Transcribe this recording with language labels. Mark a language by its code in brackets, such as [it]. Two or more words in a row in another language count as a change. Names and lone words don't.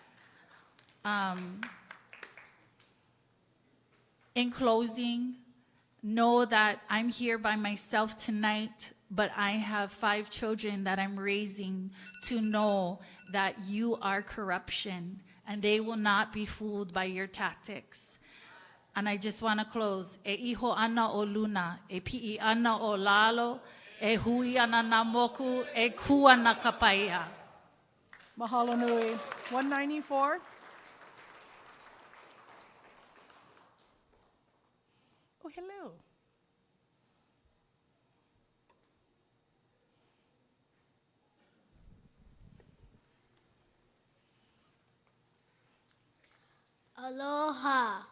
[en] In closing, know that I'm here by myself tonight, but I have 5 children that I'm raising to know that you are corruption and they will not be fooled by your tactics. And I just want to close. [haw] E iho ana o luna, e pi'i ana o lalo, e hui ana na moku, e ku ana ka paia. Mahalo nui. 194. [en] Oh, hello. Aloha.